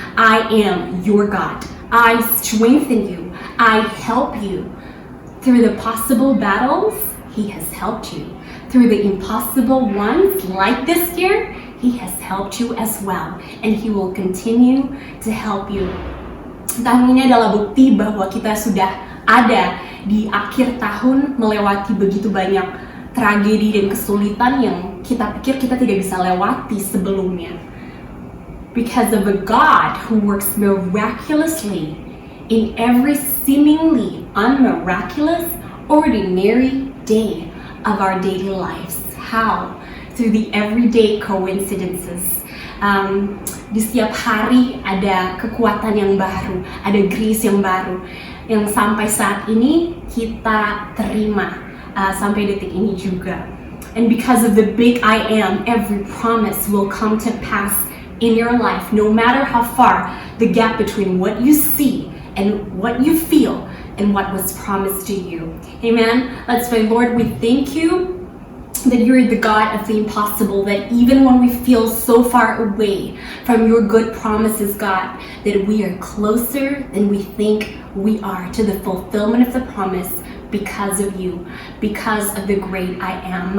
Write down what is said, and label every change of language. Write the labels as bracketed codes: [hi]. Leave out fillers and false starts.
[en] I am your God. I strengthen you. I help you. Through the possible battles, He has helped you. Through the impossible ones like this year, He has helped you as well, and He will continue to help you. [id] Tahun ini adalah bukti bahwa kita sudah ada di akhir tahun melewati begitu banyak tragedi dan kesulitan yang kita pikir kita tidak bisa lewati sebelumnya. [en] Because of a God who works miraculously in every seemingly unmiraculous, ordinary day of our daily lives. How? Through the everyday coincidences. [id] Di setiap hari ada kekuatan yang baru, ada grace yang baru, yang sampai saat ini kita terima, sampai detik ini juga. [en] And because of the big I am, every promise will come to pass in your life, no matter how far the gap between what you see and what you feel and what was promised to you. Amen. Let's pray. Lord, we thank you that you're the God of the impossible, that even when we feel so far away from your good promises, God, that we are closer than we think we are to the fulfillment of the promise because of you, because of the great I am.